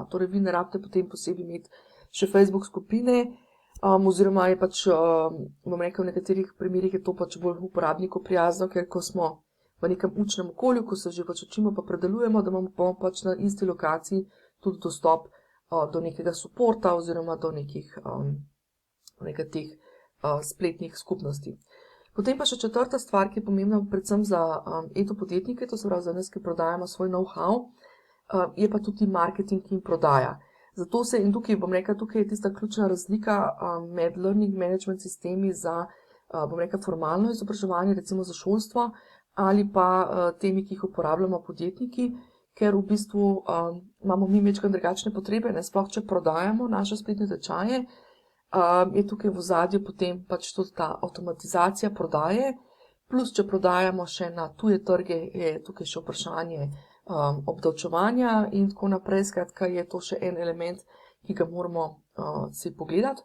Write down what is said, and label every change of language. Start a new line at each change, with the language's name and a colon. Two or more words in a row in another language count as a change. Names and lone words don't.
Slovenian: Torej vi ne rabite potem posebej imeti še Facebook skupine, oziroma je pač, bom rekel, v nekaterih primerih je to pač bolj uporabniku prijazno, ker ko smo v nekem učnem okolju, ko se že pač učimo pa predelujemo, da imamo pač na isti lokaciji tudi dostop do nekega suporta oziroma do nekih teh spletnih skupnosti. Potem pa še četrta stvar, ki je pomembna predvsem za edopodjetnike, to se pravi za nas, ki prodajamo svoj know-how, je pa tudi marketing in prodaja. Zato in tukaj, bom rekla, tukaj je tista ključna razlika med
English: learning management
Slovenian: sistemi za, bom rekla, formalno izobraževanje, recimo za šolstvo, ali pa temi, ki jih uporabljamo podjetniki, ker v bistvu imamo mi večkrat drugačne potrebe, ne, sploh če prodajamo naše spletne tečaje, je tukaj v ozadju potem pač tudi ta avtomatizacija prodaje, plus če prodajamo še na tuje trge, je tukaj še vprašanje obdavčevanja in tako naprej, skratka je to še en element, ki ga moramo si pogledati.